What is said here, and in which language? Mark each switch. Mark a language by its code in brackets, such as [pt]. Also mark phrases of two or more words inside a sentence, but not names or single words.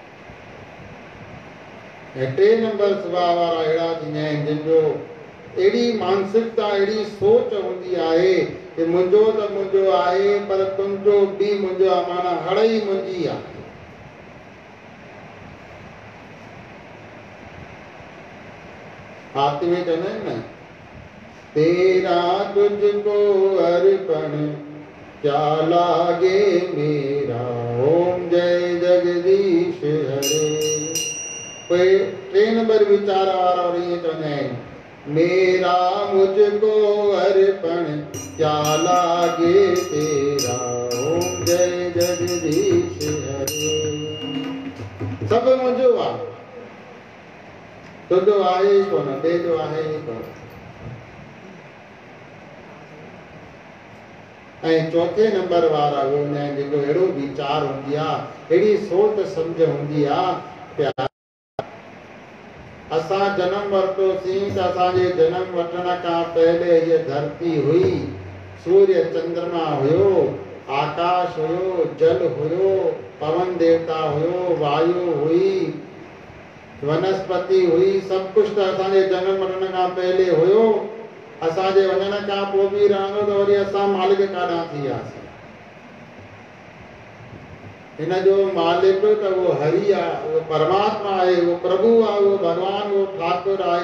[sd] ऐं टे नंबर सुभाउ वारा अहिड़ा थींदा आहिनि जिन जो अहिड़ी मानसिकता, अहिड़ी सोच हूंदी आहे कि मुंहिंजो त मुंहिंजो आहे, पर तुंहिंजो बि मुंहिंजो आहे, माना हड़ई मुंहिंजी आहे। आरती में चवंदा आहिनि न, [hi] तेरा तुझको अर्पण क्या लागे मेरा, ओम जय जगदीश हरे। [sd] कोई टे नंबर विचार वारा और ये चवंदा आहिनि, [hi] मेरा मुझको अर्पण क्या लागे तेरा, ओम जय जगदीश हरे। [sd] सब मुझो आहे, तुझो आहे ई कोन, ॿिए जो आहे ई कोन। ऐं चौथे नंबर वारा उहे हूंदा आहिनि जेको अहिड़ो वीचार हूंदी आहे, अहिड़ी सोच सम्झ हूंदी आहे। असां जनम वरितोसीं त असांजे जनम वठण खां पहले हीअ धरती हुई, सूर्य चंद्रमा हुयो, आकाश हुयो, जल हुयो, पवन देवता हुयो, वायु हुई, वनस्पति हुई, सब कुछ त असांजे जनम वठण खां पहले हुयो। असांजे वञण खां पोइ बि रहंदो त वरी असां मालिक काॾां थी वियासीं। हिन जो मालिक त उहो हरि आहे, उहो परमात्मा आहे, उहो प्रभु आहे, उहो भॻवान, उहो ठाकुर आहे।